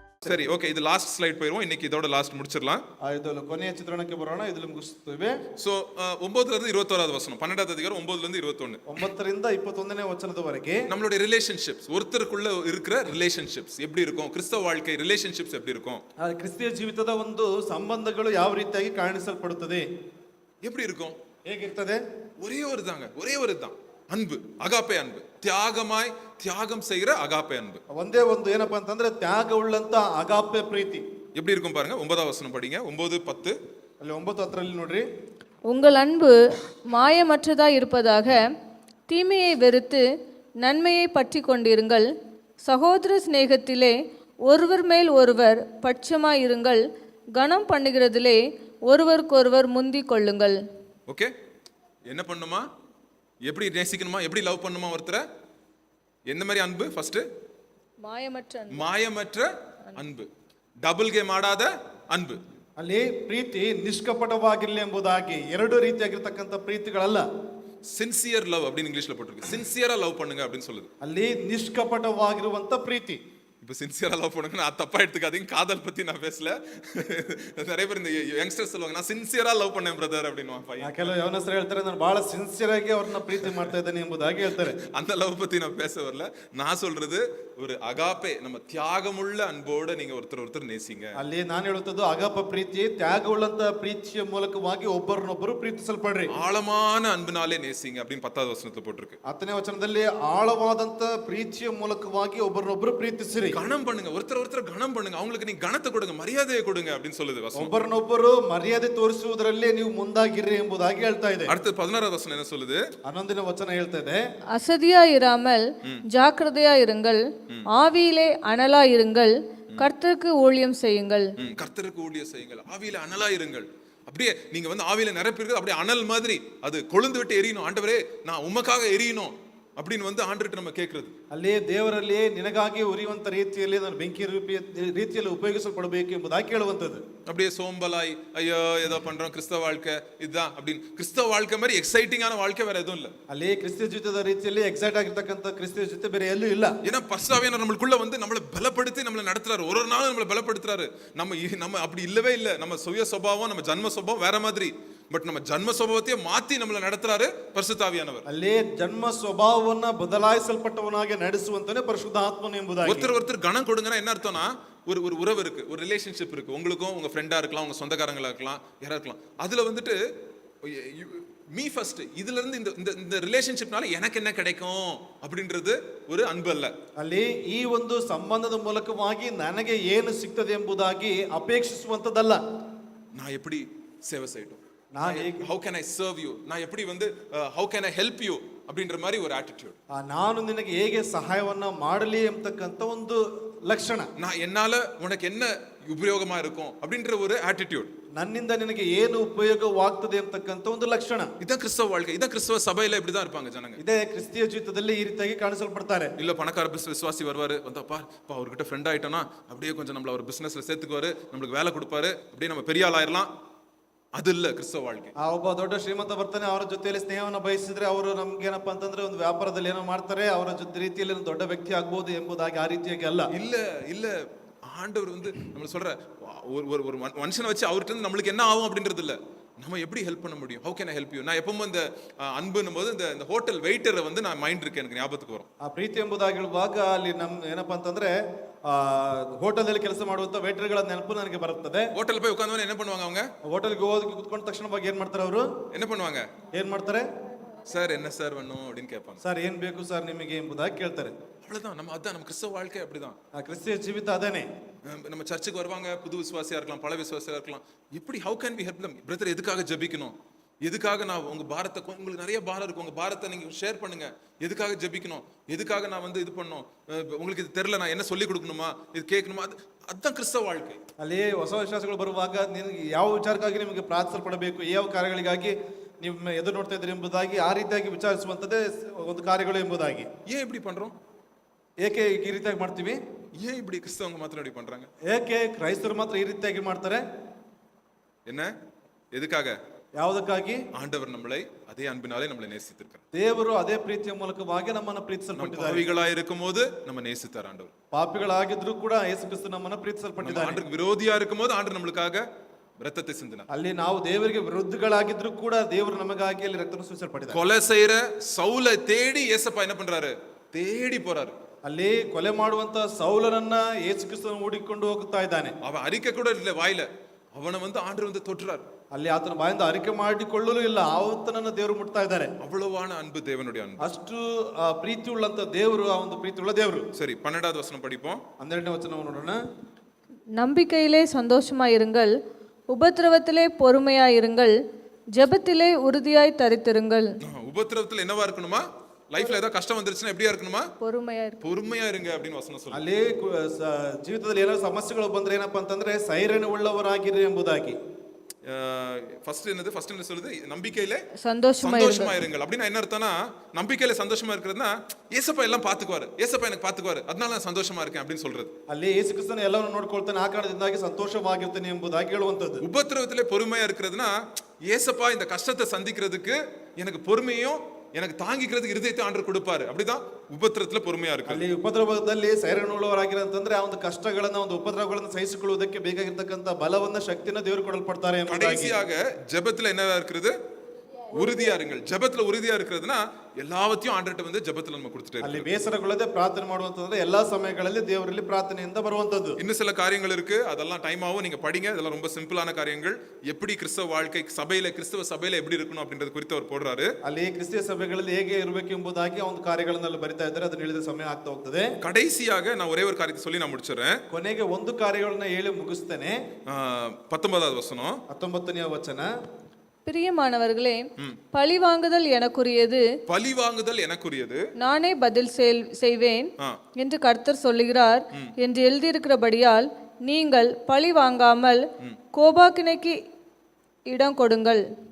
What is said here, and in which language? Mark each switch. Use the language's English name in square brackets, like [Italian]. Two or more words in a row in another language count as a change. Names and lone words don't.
[Tamil] சரி, ஓகே, இது லாஸ்ட் ஸ்லைட் போயிடுவோம். இன்னைக்கு இதோட லாஸ்ட் முடிச்சிடலாம். [Kannada] ಇದರಲ್ಲಿ ಕೊನೆಯ ಚಿತ್ರಣಕ್ಕೆ ಬರೋಣ. ಇದರಲ್ಲಿ ಮುಗಿಸುತ್ತೇವೆ. [Tamil] சோ 9ல இருந்து 21வது வசனம், 12வது அதிகாரம் 9ல இருந்து 21. [Kannada] 9ರಿಂದ 21ನೇ ವಚನದವರೆಗೆ [Tamil] நம்மளுடைய ரிலேஷன்ஷிப்ஸ், ஒருத்தருக்குள்ள இருக்கிற ரிலேஷன்ஷிப்ஸ் எப்படி இருக்கும், கிறிஸ்தவ வாழ்க்கை ரிலேஷன்ஷிப்ஸ் எப்படி இருக்கும், [Kannada] ಕ್ರಿಸ್ತಿಯ ಜೀವಿತದ ಒಂದು ಸಂಬಂಧಗಳು ಯಾವ ರೀತಿಯಾಗಿ ಕಾಣಿಸಲ್ಪಡುತ್ತದೆ, [Tamil] எப்படி இருக்கும், [Kannada] ಹೇಗಿರ್ತದೆ? [Tamil] ஒரே ஒரு தான் அன்பு, அகாப்பே அன்பு, தியாகம் செய்கிற அகாப்பே அன்பு. [Kannada] ಒಂದೇ ಒಂದು ಏನಪ್ಪಾ ಅಂತಂದ್ರೆ ತ್ಯಾಗವುಳ್ಳಂತ ಅಗಾಪೆ ಪ್ರೀತಿ. [Tamil] எப்படி இருக்கும் பாருங்க, 9வது வசனம் படிங்க, 9:10. [Kannada] ಅಲ್ಲಿ 9:10 ನೋಡ್ರಿ. [Tamil] உங்கள் அன்பு மாயமற்றதாய் இருப்பதாக, தீமையை வெறுத்து நன்மையை பற்றி கொண்டிருங்கள். சகோதர சிநேகத்திலே ஒருவர் மேல் ஒருவர் பட்சமாயிருங்கள். கனம் பண்ணுகிறதிலே ஒருவருக்கொருவர் முந்திக் கொள்ளுங்கள். ஓகே, என்ன பண்ணுமா, எப்படி நேசிக்கணுமா, எப்படி லவ் பண்ணுமா ஒருத்தரை, எந்த மாதிரி அன்பு? ஃபர்ஸ்ட் மாயமற்ற அன்பு, [English] double game [Tamil] ஆடாத அன்பு. [Kannada] ಅಲ್ಲಿ ಪ್ರೀತಿ ನಿಷ್ಕಪಟವಾಗಿರಲಿ ಎಂಬುದಾಗಿ ಎರಡು ರೀತಿಯಾಗಿರ್ತಕ್ಕಂಥ ಪ್ರೀತಿಗಳಲ್ಲ. [English] sincere love [Tamil] அப்படின்னு இங்கிலீஷ்ல போட்டிருக்கு. [English] sinceraa love [Tamil] பண்ணுங்க அப்படின்னு சொல்லுது. [Kannada] ಅಲ್ಲಿ ನಿಷ್ಕಪಟವಾಗಿರುವಂತ ಪ್ರೀತಿ. [Tamil] இப்போ [English] sinceraa love [Tamil] பண்ணுங்க, நான் தப்பா எடுத்துக்காதீங்க, காதல் பத்தி நான் பேசல. நிறைய பேர் இந்த யங்ஸ்டர்ஸ் சொல்லுவாங்க, நான் [English] sinceraa love [Tamil] பண்ணேன் பிரதர் அப்படின்னு. [Kannada] ಕೆಲವು ಯವನಸ್ಥರು ಹೇಳ್ತಾರೆ, ನಾನು ಬಹಳ ಸಿನ್ಸಿಯರ್ ಆಗಿ ಅವ್ರನ್ನ ಪ್ರೀತಿ ಮಾಡ್ತಾ ಇದ್ದೇನೆ ಎಂಬುದಾಗಿ ಹೇಳ್ತಾರೆ. [Tamil] அந்த லவ் பத்தி நான் பேச வரல. நான் சொல்றது ஒரு அகாப்பே, நம்ம தியாகமுள்ள அன்போட நீங்க ஒருத்தர் நேசிங்க. [Kannada] ಅಲ್ಲಿ ನಾನು ಹೇಳುತ್ತದ್ದು ಅಗಾಪ ಪ್ರೀತಿ, ತ್ಯಾಗವುಳ್ಳಂತ ಪ್ರೀತಿಯ ಮೂಲಕವಾಗಿ ಒಬ್ಬರನ್ನೊಬ್ಬರು ಪ್ರೀತಿಸಲ್ಪಡ್ರಿ. [Tamil] ஆழமான அன்புனாலே நேசிங்க அப்படின்னு 10வது வசனத்துல போட்டிருக்கு. [Kannada] 10ನೇ ವಚನದಲ್ಲಿ ಆಳವಾದಂತ ಪ್ರೀತಿಯ ಮೂಲಕವಾಗಿ ಒಬ್ಬರನ್ನೊಬ್ಬರು ಪ್ರೀತಿಸಿರಿ. [Tamil] கணம் பண்ணுங்க, ஒருத்தர் கணம் பண்ணுங்க, அவங்களுக்கு நீ கணத்தை கொடுங்க, மரியாதையை கொடுங்க அப்படின்னு சொல்லுது வசனம். [Kannada] ಒಬ್ಬರನ್ನೊಬ್ಬರು ಮರ್ಯಾದೆ ತೋರಿಸುವುದರಲ್ಲಿ ನೀವು ಮುಂದಾಗಿರ್ರಿ ಎಂಬುದಾಗಿ ಹೇಳ್ತಾ ಇದೆ. [Tamil] அடுத்து 16வது வசனம் என்ன சொல்லுது? [Kannada] 11ನೇ ವಚನ ಹೇಳ್ತಾ ಇದೆ, [Tamil] அசதியாயிராமல் ஜாக்கிரதையாயிருங்கள், ஆவியிலே அனலாயிருங்கள், கர்த்தருக்கு ஊழியம் செய்யுங்கள். கர்த்தருக்கு ஊழியம் செய்யுங்கள், ஆவியில அனலாயிருங்கள். அப்படியே நீங்க வந்து ஆவியில நிரப்பிருக்கு, அப்படியே அனல் மாதிரி அது கொழுந்து விட்டு எரியணும். ஆண்டவரே, நான் உமக்காக எரியணும் அப்படின்னு வந்து ஆண்டவர்கிட்ட நம்ம கேட்கறது. [Kannada] ಅಲ್ಲಿ ದೇವರಲ್ಲಿ ನಿನಗಾಗಿ ಉರಿಯುವಂತ ರೀತಿಯಲ್ಲಿ ನಾನು ಬೆಂಕಿ ರೀತಿಯಲ್ಲಿ ಉಪಯೋಗಿಸಲ್ಪಡಬೇಕು ಎಂಬುದಾಗಿ ಕೇಳುವಂತದ್ದು. [Tamil] அப்படியே சோம்பலாய் ஐயோ ஏதோ பண்றோம், கிறிஸ்தவ வாழ்க்கை இதுதான் அப்படின்னு. கிறிஸ்தவ வாழ்க்கை மாதிரி எக்ஸைட்டிங்கான வாழ்க்கை வேற எதுவும் இல்ல. [Kannada] ಅಲ್ಲಿ ಕ್ರಿಸ್ತ ಜೀವಿತದ ರೀತಿಯಲ್ಲಿ ಎಕ್ಸೈಟ್ ಆಗಿರ್ತಕ್ಕಂಥ ಕ್ರಿಸ್ತ ಜೀವಿತ ಬೇರೆ ಎಲ್ಲೂ ಇಲ್ಲ. [Tamil] ஏன்னா பரிசுத்தாவியானவர் நம்மளுக்குள்ள வந்து நம்மளை பலப்படுத்தி நம்மளை நடத்துறாரு, ஒரு நாளும் நம்மளை பலப்படுத்துறாரு. நம்ம அப்படி இல்லவே இல்லை. நம்ம சுய சுபாவம், நம்ம ஜன்ம சுபாவம் வேற மாதிரி. பட் நம்ம ஜன்ம சுபாவத்தையே மாத்தி நம்மளை நடத்துறாரு பரிசுத்தாவியானவர். [Kannada] ಅಲ್ಲಿ ಜನ್ಮ ಸ್ವಭಾವವನ್ನ ಬದಲಾಯಿಸಲ್ಪಟ್ಟವನಾಗಿ ನಡೆಸುವಂತನೇ ಪರಿಶುದ್ಧ ಆತ್ಮನು ಎಂಬುದಾಗಿ. [Tamil] ஒருத்தர் கணம் கொடுங்கன்னா என்ன அர்த்தம்னா, ஒரு உறவு இருக்கு, ஒரு ரிலேஷன்ஷிப் இருக்கு. உங்களுக்கும் உங்க ஃப்ரெண்டா இருக்கலாம், உங்க சொந்தக்காரங்களா இருக்கலாம், யாரா இருக்கலாம். அதுல வந்துட்டு [English] me first, [Tamil] இதுல இருந்து இந்த ரிலேஷன்ஷிப்னால எனக்கு என்ன கிடைக்கும் அப்படின்றது ஒரு அன்பு அல்ல. [Kannada] ಅಲ್ಲಿ ಈ ಒಂದು ಸಂಬಂಧದ ಮೂಲಕವಾಗಿ ನನಗೆ ಏನು ಸಿಗ್ತದೆ ಎಂಬುದಾಗಿ ಅಪೇಕ್ಷಿಸುವಂತದಲ್ಲ. [Tamil] நான் எப்படி சேவை செய்யட்டும், [English] how can I serve you, [Tamil] நான் எப்படி வந்து [English] how can I help you [Tamil] அப்படின்ற மாதிரி ஒரு ஆட்டிட்யூட். [Kannada] ನಾನು ನಿನಗೆ ಹೇಗೆ ಸಹಾಯವನ್ನ ಮಾಡಲಿ ಎಂಬತಕ್ಕಂತ ಒಂದು ಲಕ್ಷಣ. [Tamil] நான் என்னால உனக்கு என்ன உபயோகமா இருக்கும் அப்படின்ற ஒரு ஆட்டிட்யூட். [Kannada] ನನ್ನಿಂದ ನಿನಗೆ ಏನು ಉಪಯೋಗವಾಗ್ತದೆ ಅಂತಕ್ಕಂಥ ಒಂದು ಲಕ್ಷಣ. [Tamil] இதான் கிறிஸ்தவ வாழ்க்கை, இதான் கிறிஸ்தவ சபையில இப்படிதான் இருப்பாங்க ஜனங்க. [Kannada] ಇದೇ ಕ್ರಿಸ್ತಿಯ ಜೀವಿತದಲ್ಲಿ ಈ ರೀತಿಯಾಗಿ ಕಾಣಿಸಲ್ಪಡ್ತಾರೆ. [Tamil] இல்ல பணக்கார விசுவாசி வருவாரு, வந்தப்பா அவர்கிட்ட ஃப்ரெண்ட் ஆயிட்டோம்னா அப்படியே கொஞ்சம் நம்மள அவர் பிசினஸ்ல சேர்த்துக்குவாரு, நம்மளுக்கு வேலை கொடுப்பாரு, அப்படியே நம்ம பெரிய ஆள் ஆயிரலாம். [Kannada] ಅದು ಇಲ್ಲ ಕ್ರಿಸ್ತ வாழ்க்கை. ಒಬ್ಬ ದೊಡ್ಡ ಶ್ರೀಮಂತ ಬರ್ತಾನೆ, ಅವರ ಜೊತೆಯಲ್ಲಿ ಸ್ನೇಹವನ್ನು ಬಯಸಿದ್ರೆ ಅವರು ನಮ್ಗೆ ಏನಪ್ಪಾ ಅಂತಂದ್ರೆ ಒಂದು ವ್ಯಾಪಾರದಲ್ಲಿ ಏನೋ ಮಾಡ್ತಾರೆ, ಅವರ ಜೊತೆ ರೀತಿಯಲ್ಲಿ ದೊಡ್ಡ ವ್ಯಕ್ತಿ ಆಗ್ಬಹುದು ಎಂಬುದಾಗಿ ಆ ರೀತಿಯಾಗಿ ಅಲ್ಲ. [Tamil] இல்ல ஆண்டவர் வந்து நம்ம சொல்ற ஒரு மனுஷனை வச்சு அவர்கிட்ட இருந்து நம்மளுக்கு என்ன ஆகும் அப்படின்றது இல்ல, நம்ம எப்படி ஹெல்ப் பண்ண முடியும், [English] how can I help you. [Tamil] நான் எப்பவும் இந்த அன்புன்னும் போது இந்த ஹோட்டல் வெயிட்டரை வந்து நான் மைண்ட் இருக்கு, எனக்கு ஞாபகத்துக்கு வரும். [Kannada] ಆ ಪ್ರೀತಿ ಎಂಬುದಾಗಿ ಹೇಳುವಾಗ ಅಲ್ಲಿ ನಮ್ ಏನಪ್ಪಾ ಅಂತಂದ್ರೆ ಹೋಟೆಲ್ ಅಲ್ಲಿ ಕೆಲಸ ಮಾಡುವಂತ ವೇಟರ್ಗಳ ನೆನಪು ನನಗೆ ಬರುತ್ತದೆ. [Tamil] ಹೋಟೆಲ್ போய் உட்கார்ந்தவங்க என்ன பண்ணுவாங்க, அவங்க [Kannada] ಹೋಟೆಲ್ಗೆ ಹೋಗಿ ಕುತ್ಕೊಂಡ ತಕ್ಷಣವಾಗಿ ಏನ್ ಮಾಡ್ತಾರೆ, ಅವರು [Tamil] என்ன பண்ணுவாங்க, [Kannada] ಏನ್ ಮಾಡ್ತಾರೆ, [Tamil] சார் என்ன சார் வேணும் அப்படின்னு கேட்பாங்க. [Kannada] ಸರ್ ಏನ್ ಬೇಕು ಸರ್ ನಿಮಗೆ ಎಂಬುದಾಗಿ ಕೇಳ್ತಾರೆ. [Tamil] அவ்வளவுதான். நம்ம கிறிஸ்தவ வாழ்க்கை அப்படிதான். [Kannada] ಕ್ರಿಸ್ತಿಯ ಜೀವಿತ ಅದೇನೆ. [Tamil] நம்ம சர்ச்சுக்கு வருவாங்க, புது விசுவாசியா இருக்கலாம், பல விசுவாசியா இருக்கலாம். எப்படி [English] how can we help them? [Tamil] பிரதர், எதுக்காக ஜெபிக்கணும், எதுக்காக நான் உங்க பாரத்தை, உங்களுக்கு நிறைய பாரம் இருக்கு, உங்க பாரத்தை நீங்க ஷேர் பண்ணுங்க, எதுக்காக ஜெபிக்கணும், எதுக்காக நான் வந்து இது பண்ணணும், உங்களுக்கு இது தெரியல, நான் என்ன சொல்லி கொடுக்கணுமா, இது கேட்கணுமா, அதுதான் கிறிஸ்தவ வாழ்க்கை. [Kannada] ಅಲ್ಲಿ ಹೊಸ ವಿಶ್ವಾಸಗಳು ಬರುವಾಗ ನಿಮಗೆ ಯಾವ ವಿಚಾರಕ್ಕಾಗಿ ನಿಮಗೆ ಪ್ರಾರ್ಥಿಸಲ್ಪಡಬೇಕು, ಯಾವ ಕಾರ್ಯಗಳಿಗಾಗಿ ನಿಮ್ಮ ಎದುರು ನೋಡ್ತಾ ಇದ್ದೀರಿ ಎಂಬುದಾಗಿ ಆ ರೀತಿಯಾಗಿ ವಿಚಾರಿಸುವಂತದ್ದೇ ಒಂದು ಕಾರ್ಯಗಳು ಎಂಬುದಾಗಿ. [Tamil] ஏன் இப்படி பண்றோம், [Kannada] ಏಕೆ ಈ ರೀತಿಯಾಗಿ ಮಾಡ್ತೀವಿ, [Tamil] ஏன் இப்படி கிறிஸ்தவங்க மாத்திரம் இப்படி பண்றாங்க, [Kannada] ಏಕೆ ಕ್ರೈಸ್ತರು ಮಾತ್ರ ಈ ರೀತಿಯಾಗಿ ಮಾಡ್ತಾರೆ, [Tamil] என்ன எதுக்காக, [Kannada] ಯಾವುದಕ್ಕಾಗಿ? [Tamil] ஆண்டவர் நம்மளை அதே அன்பினாலே நம்மளை நேசித்திருக்கிறார். [Kannada] ದೇವರು ಅದೇ ಪ್ರೀತಿಯ ಮೂಲಕವಾಗಿ ನಮ್ಮನ್ನು [Tamil] நம்ம [Kannada] ಪ್ರೀತಿಸಲ್ಪಟ್ಟಿದ್ದಾರೆ. [Tamil] பாவிகளாய் இருக்கும்போது நம்ம நேசித்தார் ஆண்டவர். [Kannada] ಪಾಪಿಗಳಾಗಿದ್ರು ಕೂಡ ಯೇಸು ಕ್ರಿಸ್ತ ನಮ್ಮನ್ನು [Tamil] நம்ம [Kannada] ಪ್ರೀತಿಸಲ್ಪಟ್ಟಿದ್ದಾರೆ. [Tamil] ஆண்டவருக்கு விரோதியா இருக்கும்போது ஆண்டவர் நம்மளுக்காக ரத்தத்தை சிந்தினார். [Kannada] ಅಲ್ಲಿ ನಾವು ದೇವರಿಗೆ ವಿರುದ್ಧಗಳಾಗಿದ್ರು ಕೂಡ ದೇವರು ನಮಗಾಗಿ ಅಲ್ಲಿ ರಕ್ತವನ್ನು ಸುರಿಸಲ್ಪಟ್ಟಿದ್ದಾರೆ. [Tamil] கொலை செய்யற சவுலை தேடி ஏசப்பா என்ன பண்றாரு? தேடி போறாரு. [Kannada] ಅಲ್ಲಿ ಕೊಲೆ ಮಾಡುವಂತ ಸೌಲನನ್ನ ಯೇಸು ಕ್ರಿಸ್ತನ ಹುಡುಕಿಕೊಂಡು ಹೋಗ್ತಾ ಇದ್ದಾನೆ. [Tamil] அவன் அறிக்கை கூட இல்ல வாயில, அவனை ஆண்டவர் தொட்டுறாரு. [Kannada] ಅಲ್ಲಿ ಆತನ ಬಾಯಿಂದ ಅರಿಕೆ ಮಾಡಿಕೊಳ್ಳಲು ಇಲ್ಲ, ಆತನನ್ನ ದೇವರು ಮುಟ್ತಾ ಇದ್ದಾರೆ. [Tamil] அவ்வளவான அன்பு தேவனுடைய அன்பு. [Kannada] ಅಷ್ಟು ಪ್ರೀತಿ ಉಳ್ಳಂತ ದೇವರು, ಆ ಒಂದು ಪ್ರೀತಿ ಉಳ್ಳ ದೇವರು. [Tamil] சரி, 12வது வசனம் படிப்போம். [Kannada] 12ನೇ ವಚನವನ್ನು ನೋಡೋಣ. [Tamil] நம்பிக்கையிலே சந்தோஷமாயிருங்கள், உபத்திரவத்திலே பொறுமையாயிருங்கள், ஜெபத்திலே உறுதியாய் தரித்திருங்கள். உபத்திரவத்துல என்னவா இருக்கணுமா? லைஃப்ல ஏதாவது கஷ்டம் வந்துருச்சுன்னா எப்படியா இருக்கணுமா? பொறுமையா இருங்க அப்படின்னு வசனம் சொல்லுது. [Kannada] ಅಲ್ಲಿ ಜೀವಿತದಲ್ಲಿ ಏನಾದ್ರು ಸಮಸ್ಯೆಗಳು ಬಂದ್ರೆ ಏನಪ್ಪಾ ಅಂತಂದ್ರೆ ಸೈರಣ ಉಳ್ಳವರಾಗಿರಿ ಎಂಬುದಾಗಿ. [Tamil] ஃபர்ஸ்ட் என்ன சொல்லுது? நம்பிக்கையில சந்தோஷமா இருங்கள். அப்படின்னா என்ன அர்த்தம்னா, நம்பிக்கையில சந்தோஷமா இருக்கிறதுனா ஏசப்பா எல்லாம் பாத்துக்குவாரு, ஏசப்பா எனக்கு பாத்துக்குவாரு, அதனால நான் சந்தோஷமா இருக்கேன் அப்படின்னு சொல்றது. [Kannada] ಅಲ್ಲಿ ಯೇಸು ಕ್ರಿಸ್ತನ ಎಲ್ಲವನ್ನು ನೋಡ್ಕೊಳ್ತಾನೆ, ಆ ಕಾರಣದಿಂದಾಗಿ ಸಂತೋಷವಾಗಿರ್ತಾನೆ ಎಂಬುದಾಗಿ ಹೇಳುವಂತದ್ದು. [Tamil] உபத்திரவத்திலே பொறுமையா இருக்கிறதுனா ஏசப்பா இந்த கஷ்டத்தை சந்திக்கிறதுக்கு எனக்கு பொறுமையும் எனக்கு தாங்கிக்கிறதுக்கு இருதயத்தை ஆண்டவர் கொடுப்பாரு. அப்படிதான் உபத்திரத்துல பொறுமையா இருக்கு. [Kannada] ಅಲ್ಲಿ ಉಪದ್ರವದಲ್ಲಿ ಸೈರಣುಳ್ಳವರಾಗಿರಂತಂದ್ರೆ ಆ ಒಂದು ಕಷ್ಟಗಳನ್ನ, ಒಂದು ಉಪದ್ರವಗಳನ್ನ ಸಹಿಸಿಕೊಳ್ಳುವುದಕ್ಕೆ ಬೇಕಾಗಿರ್ತಕ್ಕಂಥ ಬಲವನ್ನ, ಶಕ್ತಿನ ದೇವರು ಕೊಡಲ್ಪಡ್ತಾರೆ. [Tamil] கடைசியாக ஜெபத்துல என்னவா இருக்குது? உறுதியா இருங்கள். ஜெபத்துல உறுதியா இருக்கிறதுனா எல்லாவற்றையும் ஆண்டவர்ட்ட ஜெபத்துல நம்ம கொடுத்துட்டே [Kannada] ಅಲ್ಲಿ ಬೇಸರಗೊಳ್ಳದೆ ಪ್ರಾರ್ಥನೆ ಮಾಡುವಂತಂದ್ರೆ ಎಲ್ಲಾ ಸಮಯಗಳಲ್ಲಿ ದೇವರಲ್ಲಿ ಪ್ರಾರ್ಥನೆಯಿಂದ ಬರುವಂತದ್ದು. [Tamil] இன்னும் சில காரியங்கள் இருக்கு, அதெல்லாம் டைம் ஆகும், நீங்க படிங்க. இதெல்லாம் ரொம்ப சிம்பிளான காரியங்கள். எப்படி கிறிஸ்தவ வாழ்க்கை சபையில, கிறிஸ்தவ சபையில எப்படி இருக்கணும் அப்படின்றது குறித்து அவர் போடுறாரு. [Kannada] ಅಲ್ಲಿ ಕ್ರಿಸ್ತಿಯ ಸಭೆಗಳಲ್ಲಿ ಹೇಗೆ ಇರಬೇಕು ಎಂಬುದಾಗಿ ಒಂದು ಕಾರ್ಯಗಳನ್ನೆಲ್ಲ ಬರಿತಾ ಇದ್ದಾರೆ. ಅದನ್ನ ಹೇಳಿದ ಸಮಯ ಆಗ್ತಾ ಹೋಗ್ತದೆ. [Tamil] கடைசியாக நான் ஒரே ஒரு காரியத்தை சொல்லி நான் முடிச்சிடுறேன். [Kannada] ಕೊನೆಗೆ ಒಂದು ಕಾರ್ಯಗಳನ್ನ ಹೇಳಿ ಮುಗಿಸ್ತೇನೆ. [Tamil] 19வது வசனம். [Kannada] 19ನೇ ವಚನ. [Tamil] பிரியமானவர்களே, பழிவாங்குதல் எனக்குரியது, நானே பதில் செய்வேன் என்று கர்த்தர் சொல்லுகிறார் என்று எழுதியிருக்கிறபடியால் நீங்கள் பழி வாங்காமல் கோபாக்கினைக்கு இடம் கொடுங்கள்.